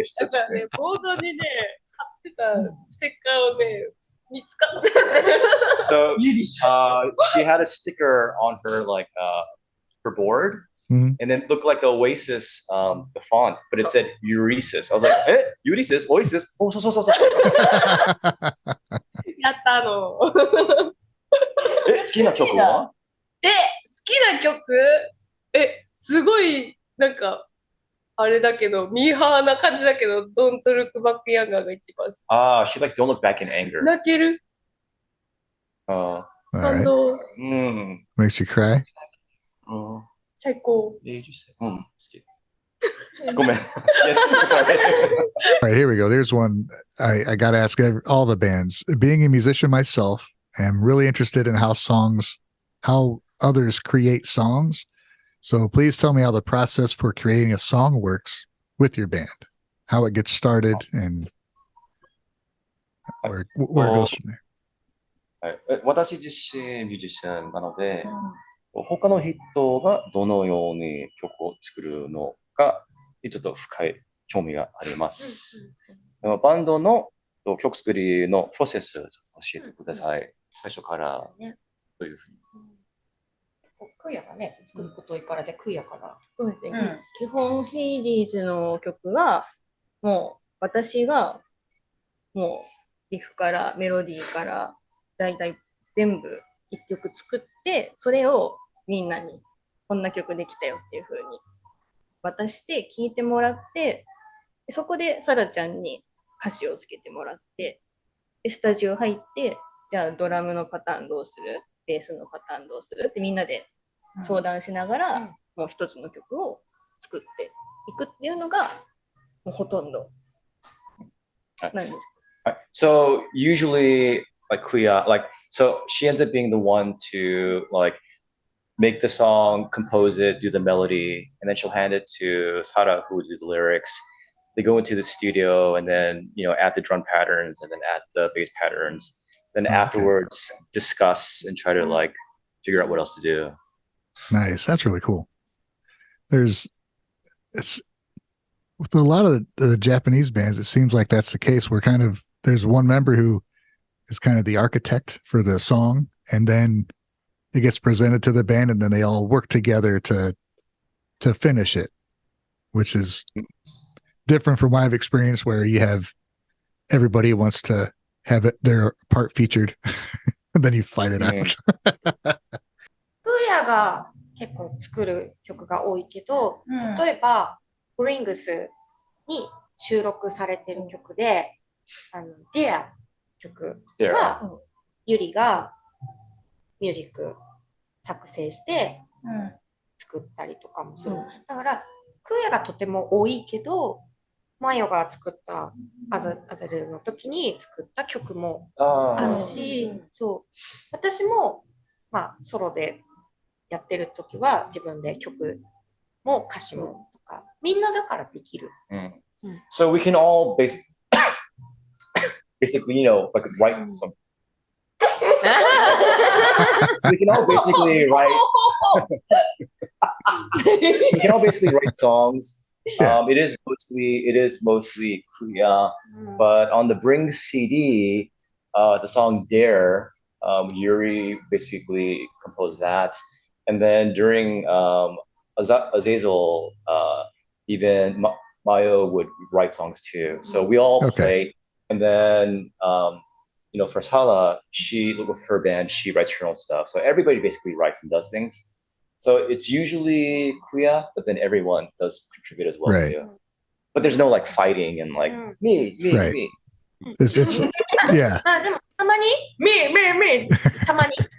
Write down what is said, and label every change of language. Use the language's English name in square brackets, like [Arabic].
[Japanese] だからね、ボードにね、貼ってたステッカーをね、見つかった。 [English] So she had a sticker on her her board, and then it looked like the Oasis the font, but it said Euresis. I was like, Euresis, Oasis. Oh, so. [Japanese] やったの。好きな曲は？好きな曲すごい、なんか、あれだけど、ミーハーな感じだけど、Don't Look Back Younger が一番好き。 [English] she likes Don't Look Back in Anger. [Japanese] 泣ける [English] All [Japanese] 感 [English] right. [Japanese] 動。 [English] Makes you cry? [Japanese] 最高。好き。ごめん。 [English] Yes, sorry. All right, here we go. There's one I got to ask all the bands. Being a musician myself, I'm really interested in how others create songs. So please tell me how the process for creating a song works with your band, how it gets started and where it goes from there. [Japanese] 私自身ミュージシャンなので、他の人がどのように曲を作るのかにちょっと深い興味があります。バンドの曲作りのプロセスを教えてください。最初からどういうふうに。クヤがね、作ることからじゃあクヤから。そうですね。基本、ヘイディーズの曲は、もう私が、もうリフからメロディーから、だいたい全部一曲作って、それをみんなにこんな曲できたよっていう風に渡して聴いてもらって、そこでサラちゃんに歌詞をつけてもらって、スタジオ入って、じゃあドラムのパターンどうする？ベースのパターンどうする？ってみんなで相談しながら、もう一つの曲を作っていくっていうのが、もうほとんどなんです。 [English] So usually like KUYA, so she ends up being the one to make the song, compose it, do the melody, and then she'll hand it to SALA, who would do the lyrics. They go into the studio and then, add the drum patterns and then add the bass patterns. Then afterwards discuss and try to figure out what else to do. Nice. That's really cool. It's with a lot of the Japanese bands, it seems like that's the case where there's one member who is kind of the architect for the song, and then it gets presented to the band, and then they all work together to finish it, which is different from what I've experienced, where you have everybody wants to have their part featured, and then you fight it out. [Japanese] クヤが結構作る曲が多いけど、例えば、ブリングスに収録されてる曲で、Dear 曲は、ユリがミュージック作成して作ったりとかもする。だから、クヤがとても多いけど、マヨが作ったアザルの時に作った曲もあるし、そう。私も、ソロでやってる時は自分で曲も歌詞もとか、みんなだからできる。 [English] So we can all basically, write some. So we can all basically write. We can all basically write songs. It is mostly KUYA, but on the Bring CD, the song Dare, Yuri basically composed that, and then during Azazel, even Mayo would write songs too. So we all play. And then, for SALA, with her band, she writes her own stuff. So everybody basically writes and does things. So it's usually KUYA, but then everyone does contribute as well too. But there's no fighting and me. It's yeah. [Japanese] でもたまにme たまに。